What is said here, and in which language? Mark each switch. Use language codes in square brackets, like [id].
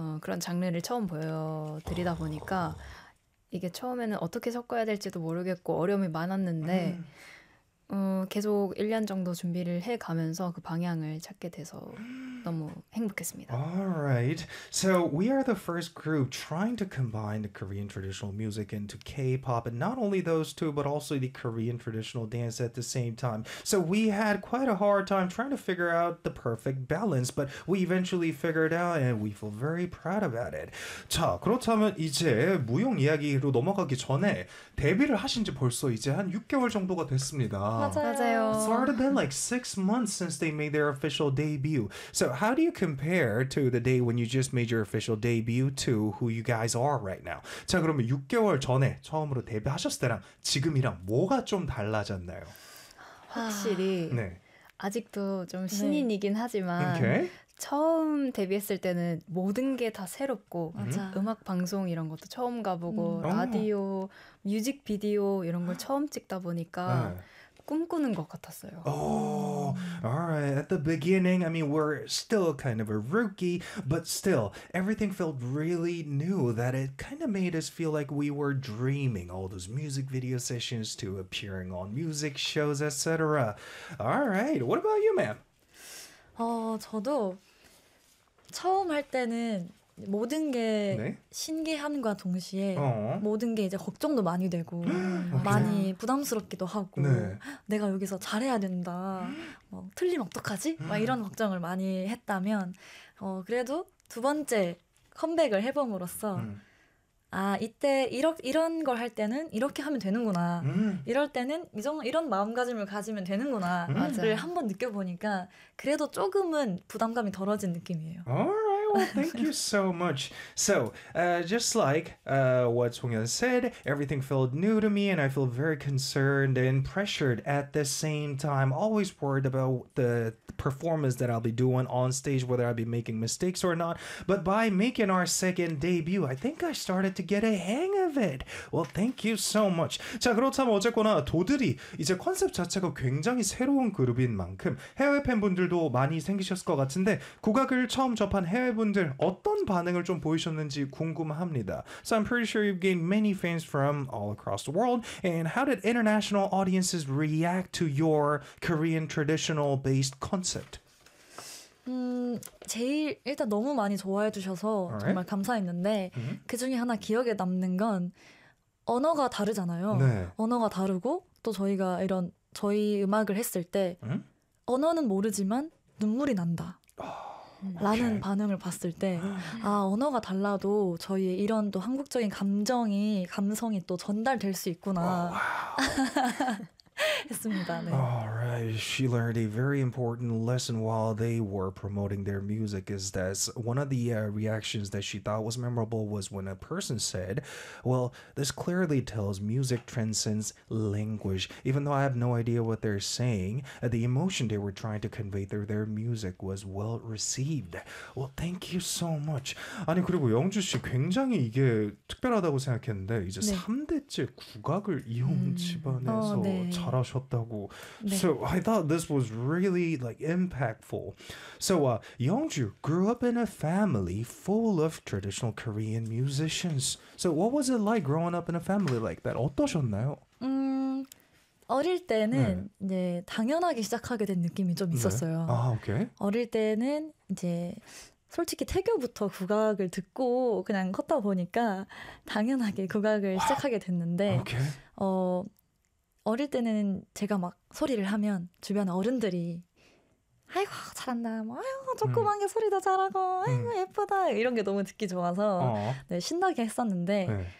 [ko] 그런 장르를 처음 보여드리다 보니까 이게 처음에는 어떻게 섞어야 될지도 모르겠고 어려움이 많았는데 계속 1년 정도 준비를 해 가면서 그 방향을 찾게 돼서 너무 행복했습니다. [en] All right. So we are the first group trying to combine the Korean traditional music into K-pop, and not only those two, but also the Korean traditional dance at the same time. So we had quite a hard time trying to figure out the perfect balance, but we eventually figured out, and we feel very proud about it. [ko] 자, 그렇다면 이제 무용 이야기로 넘어가기 전에 데뷔를 하신 지 벌써 이제 한 6개월 정도가 됐습니다. 맞아요. [en] It's already been like 6 months since they made their official debut. So how do you compare to the day when you just made your official debut to who you guys are right now? [ko] 자, 그러면 6개월 전에 처음으로 데뷔하셨을 때랑 지금이랑 뭐가 좀 달라졌나요? 확실히 네. 아직도 좀 신인이긴 네. 하지만 [en] okay. [ko] 처음 데뷔했을 때는 모든 게 다 새롭고 맞아. 음악 방송 이런 것도 처음 가보고 라디오, 뮤직비디오 이런 걸 처음 찍다 보니까 꿈꾸는 것 같았어요. [en] Oh, all right. At the beginning, I mean, we're still kind of a rookie, but still, everything felt really new that it kind of made us feel like we were dreaming. All those music video sessions to appearing on music shows, etc. All right. What about you, ma'am? [ko] 저도 처음 할 때는 모든 게 네? 신기함과 동시에 어. 모든 게 이제 걱정도 많이 되고 많이 부담스럽기도 하고 네. 내가 여기서 잘해야 된다 뭐 틀리면 어떡하지? 막 이런 걱정을 많이 했다면 그래도 두 번째 컴백을 해봄으로써 아 이때 이런 걸 할 때는 이렇게 하면 되는구나 이럴 때는 이런 마음가짐을 가지면 되는구나 를 한번 느껴보니까 그래도 조금은 부담감이 덜어진 느낌이에요. [en] Well, thank you so much. So, just like what Sung-hyun said, everything felt new to me and I feel very concerned and pressured at the same time. Always worried about the performance that I'll be doing on stage, whether I'll be making mistakes or not. But by making our second debut, I think I started to get a hang of it. Well, thank you so much. [ko] 자, 그렇다면 어쨌거나 도들이 이제 컨셉 자체가 굉장히 새로운 그룹인 만큼 해외 팬분들도 많이 생기셨을 것 같은데 국악을 처음 접한 해외 분들 어떤 반응을 좀 보이셨는지 궁금합니다. [en] So I'm pretty sure you've gained many fans from all across the world. And how did international audiences react to your Korean traditional based concept? [ko] 제일 일단 너무 많이 좋아해 주셔서 [en] right. [ko] 정말 감사했는데 mm-hmm. 그 중에 하나 기억에 남는 건 언어가 다르잖아요. 네. 언어가 다르고 또 저희가 이런 저희 음악을 했을 때 mm-hmm. 언어는 모르지만 눈물이 난다. 라는 [en] okay. [ko] 반응을 봤을 때 아 언어가 달라도 저희의 이런 또 한국적인 감성이 또 전달될 수 있구나 했습니다. 네. [en] All right. She learned a very important lesson while they were promoting their music is that one of the reactions that she thought was memorable was when a person said, well, this clearly tells music transcends language. Even though I have no idea what they're saying, the emotion they were trying to convey through their music was well received. Well, thank you so much. [ko] 아니 그리고 영주 씨 굉장히 이게 특별하다고 생각했는데 이제 네. 3대째 국악을 이용 집안에서 네. 잘하셨다고. 네. [en] So I thought this was really like impactful. So Youngju grew up in a family full of traditional Korean musicians. So what was it like growing up in a family like that? [ko] 어떠셨나요? 어릴 때는 네. 이제 당연하게 시작하게 된 느낌이 좀 있었어요. 네. 아, 오케이. 어릴 때는 이제 솔직히 태교부터 국악을 듣고 그냥 컸다 보니까 당연하게 국악을 시작하게 됐는데 오케이. 어릴 때는 제가 막 소리를 하면 주변 어른들이 아이고 잘한다, 뭐 아이고 조그만 게 소리도 잘하고 아이고 예쁘다 이런 게 너무 듣기 좋아서 네, 신나게 했었는데 네.